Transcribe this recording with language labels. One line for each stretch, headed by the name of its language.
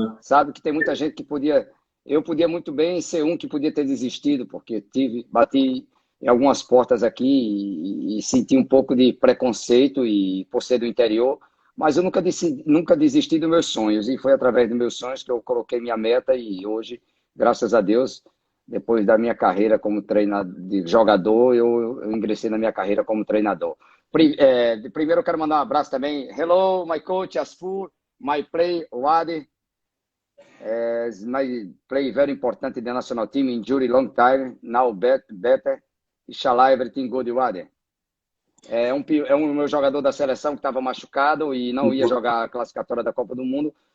Portuguese: Sabe que tem muita gente que eu podia muito bem ser um que podia ter desistido, porque bati em algumas portas aqui e senti um pouco de preconceito e por ser do interior, mas eu nunca desisti dos meus sonhos e foi através dos meus sonhos que eu coloquei minha meta e hoje, graças a Deus, depois da minha carreira como treinador, de jogador, eu ingressei na minha carreira como treinador. Primeiro eu quero mandar um abraço também.
English: Hello, my coach Asfur, my play Wadi, my play very important in the national team, injury long time, now better, inshallah everything good Wadi.
Portuguese: É um meu jogador da seleção que estava machucado e não ia jogar a classificatória da Copa do Mundo.